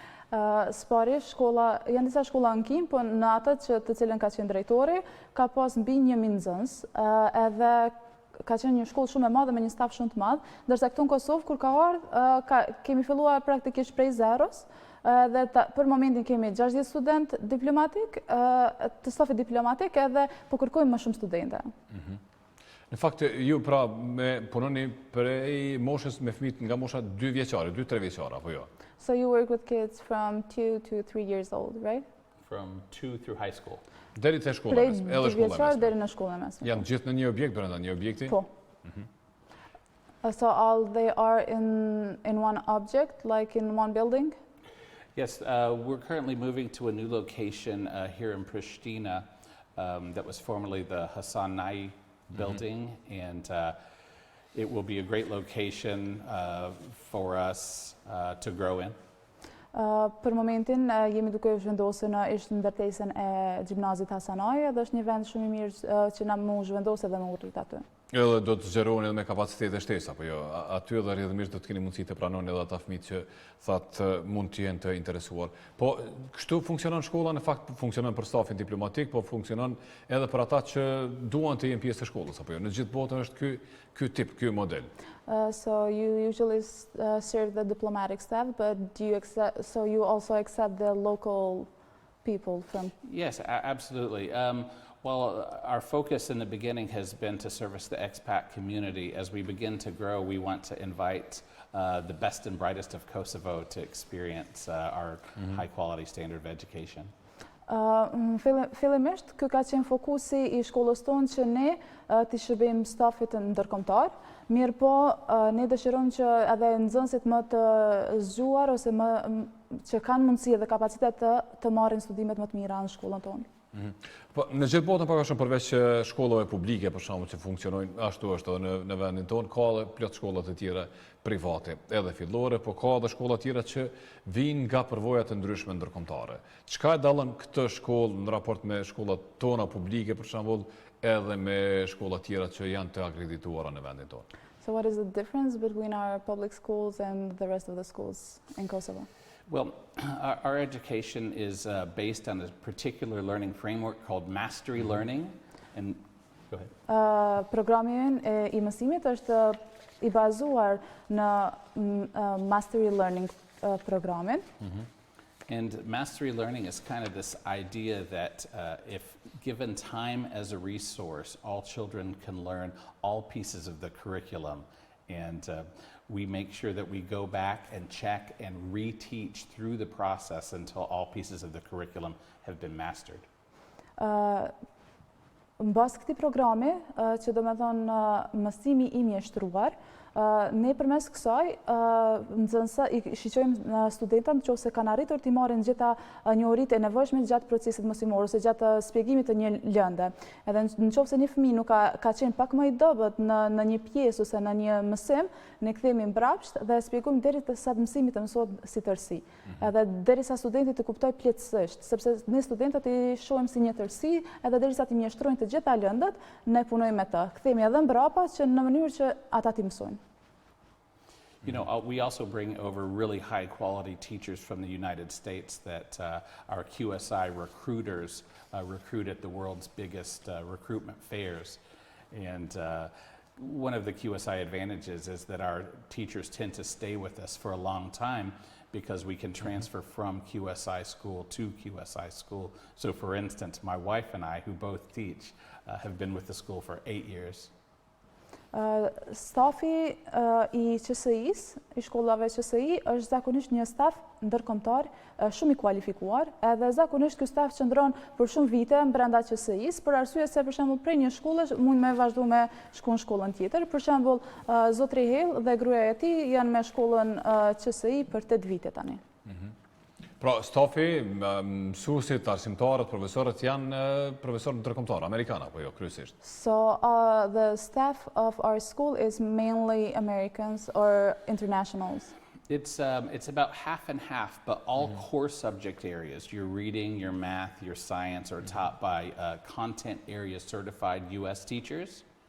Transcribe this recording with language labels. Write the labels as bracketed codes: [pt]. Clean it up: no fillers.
[sq] Spari, janë disa shkolla në Kinë, po në atët që të cilën ka qenë drejtori, ka pas mbi 1.000 nxënës, edhe ka qenë një shkollë shumë e madhe me një staf shumë të madh, ndërsa këtu në Kosovë kur ka ardhur, kemi filluar praktikisht prej zeros, dhe për momentin kemi 60 student diplomatik, të stafit diplomatik, edhe po kërkojmë më shumë studente. Në fakt, ju pra punoni prej moshës me fëmijët nga mosha 2 vjeçare, 2-3 vjeçare, apo jo? [en] So you work with kids from 2 to 3 years old, right? From 2 through high school. [sq] Deri te shkolla mesme, edhe shkolla mesme. Deri në shkollën mesme. Janë gjithë në një objekt brenda një objekti? Po. [en] So all they are in one object, like in one building? Yes, we're currently moving to a new location here in Pristina that was formerly the Hasan Nai building, and it will be a great location for us to grow in. [sq] Për momentin jemi duke zhvendosur në ish ndërtesën e gjimnazit Hasanaj dhe është një vend shumë i mirë që na mu zhvendosë dhe më urrit aty. Edhe do të zgjeroheni edhe me kapacitete shtesa, apo jo? Aty edhe rrjedhimisht do të keni mundësi të pranoni edhe ata fëmijë që thatë mund të jenë të interesuar. Po kështu funksionon shkolla, në fakt funksionon për stafin diplomatik, po funksionon edhe për ata që duan të jenë pjesë të shkollës, apo jo? Në gjithë botën është ky model. [en] So you usually serve the diplomatic staff, but so you also accept the local people from? Yes, absolutely. Well, our focus in the beginning has been to service the expat community. As we begin to grow, we want to invite the best and brightest of Kosovo to experience our high-quality standard of education. [sq] Fillimisht, ky ka qenë fokusi i shkollës tonë që ne t'i shërbejmë stafit ndërkombëtar, mirë po ne dëshirojmë që edhe nxënësit më të zgjuar ose që kanë mundësi dhe kapacitet të marrin studimet më të mira në shkollën tonë. Po, në gjithë botën pak a shumë përveç shkollave publike për shkakun që funksionojnë, ashtu është edhe në vendin tonë, ka edhe plot shkolla të tjera private, edhe fillore, po ka edhe shkolla të tjera që vijnë nga përvoja të ndryshme ndërkombëtare. Çka e dallon këtë shkollë në raport me shkollat tona publike, për shembull, edhe me shkolla tjera që janë të akredituara në vendin tonë? [en] So what is the difference between our public schools and the rest of the schools in Kosovo? Well, our education is based on a particular learning framework called Mastery Learning. And go ahead. [sq] Programi i mësimit është i bazuar në Mastery Learning programin. [en] And Mastery Learning is kind of this idea that if given time as a resource, all children can learn all pieces of the curriculum. And we make sure that we go back and check and reteach through the process until all pieces of the curriculum have been mastered. [sq] Në bazë këtij programi, që do të thonë mësimi i mjeshtruar, ne përmes kësaj i shiqojmë studentat nëse kanë arritur të marrin gjitha njohuritë e nevojshme gjatë procesit mësimor ose gjatë shpjegimit të një lënde. Edhe nëse një fëmijë nuk ka qenë pak më i dobët në një pjesë ose në një mësim, ne kthehemi mbrapsht dhe shpjegojmë derisa mësimi të mësohet si tërësi. Edhe derisa studenti të kuptojë plotësisht, sepse ne studentët i shohim si një tërësi, edhe derisa të mjeshtrojnë të gjitha lëndët, ne punojmë me të. Kthehemi edhe mbrapa që në mënyrë që ata të mësojnë. [en] You know, we also bring over really high quality teachers from the United States that our QSI recruiters recruit at the world's biggest recruitment fairs. And one of the QSI advantages is that our teachers tend to stay with us for a long time because we can transfer from QSI school to QSI school. So for instance, my wife and I, who both teach, have been with the school for 8 years. [sq] Stafi i QSI-s, i shkollave QSI, është zakonisht një staf ndërkombëtar shumë i kualifikuar, edhe zakonisht ky staf qëndron për shumë vite brenda QSI-s, për arsye se për shembull prej një shkolle mund me vazhdu me shku në shkollën tjetër. Për shembull, zotri Hale dhe gruaja e tij janë me shkollën QSI për 8 vite tani. Pra, stafi, mësuesit, arsimtarët, profesorët janë profesorë ndërkombëtar, amerikanë apo jo, kryesisht? [en] So the staff of our school is mainly Americans or internationals. It's about half and half, but all core subject areas, your reading, your math, your science, are taught by content area certified U.S. teachers.